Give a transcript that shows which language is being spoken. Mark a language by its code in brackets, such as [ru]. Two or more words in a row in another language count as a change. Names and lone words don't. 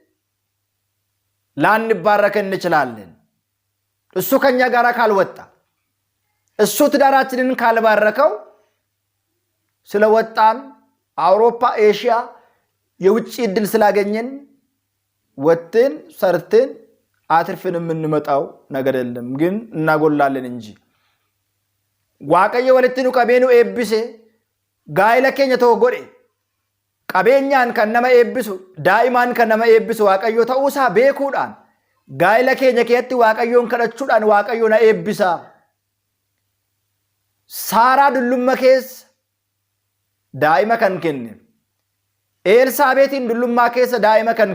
[am] ላንባረክ እንችላለን። እሱ ከኛ ጋር ካልወጣ እሱ ትዳራችንን ካልባረከው ስለወጣን አውሮፓ ኤሽያ የውጭ እድል ስላገኘን ወጥተን ሰርተን አትርፈን የምንመጣው ነገር የለም፣ ግን እናጎላለን እንጂ [om] waaqayyo walitti nu qabeenu eebbise gaayila keenya ta'u godhe qabeenyaan kan nama eebbisu daa'imaan kan nama eebbisu waaqayyo ta'uusaa beekuudhaan gaayila keenya keessatti waaqayyoon kadhachuudhaan waaqayyo na eebbisa. Saaraa dullummaa keessa daa'ima kan kenneef, Elsaabeetiin dullummaa keessa daa'ima kan